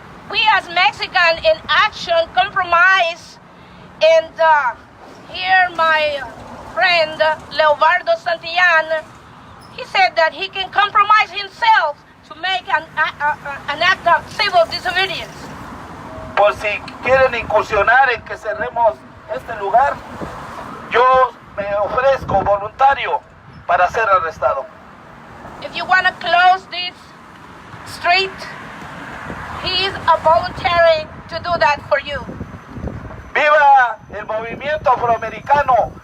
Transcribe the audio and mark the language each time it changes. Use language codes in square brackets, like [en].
[en] We as Mexican in action compromise, and here my friend Leobardo Santillan, he said that he can compromise himself to make an act of civil disobedience. [es] Por si quieren incursionar en que cerremos este lugar, yo me ofrezco voluntario para ser arrestado. [en] If you want to close this street, he is voluntary to do that for you. [es] ¡Viva el movimiento afroamericano!